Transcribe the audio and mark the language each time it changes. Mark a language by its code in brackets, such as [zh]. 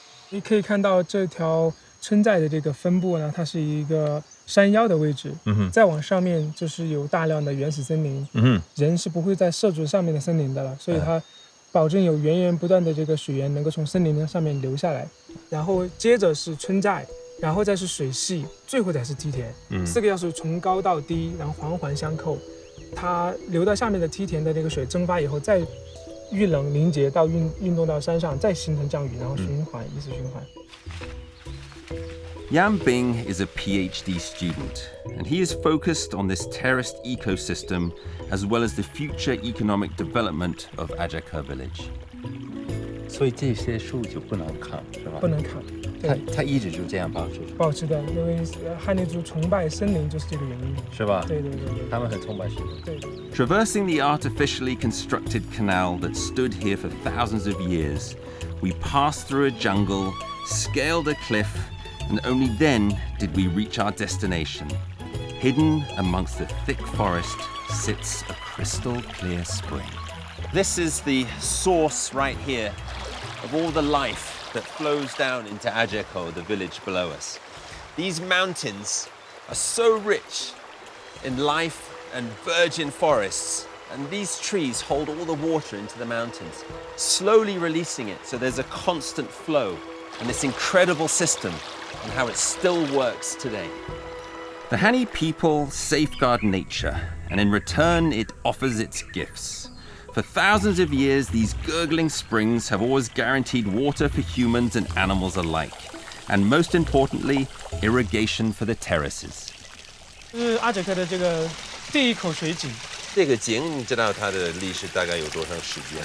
[zh] 你可以看到这条村寨的这个分布呢，它是一个山腰的位置，再往上面就是有大量的原始森林，人是不会再涉足上面的森林的了，所以它保证有源源不断的这个水源能够从森林的上面流下来，然后接着是村寨，然后再是水系，最后才是梯田，4个要素从高到低，然后环环相扣，它流到下面的梯田的那个水蒸发以后，再遇冷凝结到运动到山上，再形成降雨，然后循环，一次循环。 [en] Yan Bing is a PhD student, and he is focused on this terraced ecosystem as well as the future economic development of Ajaka village. [zh] 所以这些树就不能砍，是吧？不能砍，它一直就这样保持的，因为汉尼族崇拜森林就是这个原因，是吧？对，他们很崇拜树。对。 [en] Traversing the artificially constructed canal that stood here for thousands of years, we passed through a jungle, scaled a cliff, and only then did we reach our destination. Hidden amongst the thick forest sits a crystal clear spring. This is the source right here of all the life that flows down into Ajako, the village below us. These mountains are so rich in life and virgin forests, and these trees hold all the water into the mountains, slowly releasing it so there's a constant flow, and this incredible system and how it still works today. The Hani people safeguard nature, and in return it offers its gifts. For thousands of years, these gurgling springs have always guaranteed water for humans and animals alike, and most importantly, irrigation for the terraces. [zh] 是阿哲克的这个第一口水井。这个井你知道它的历史大概有多长时间？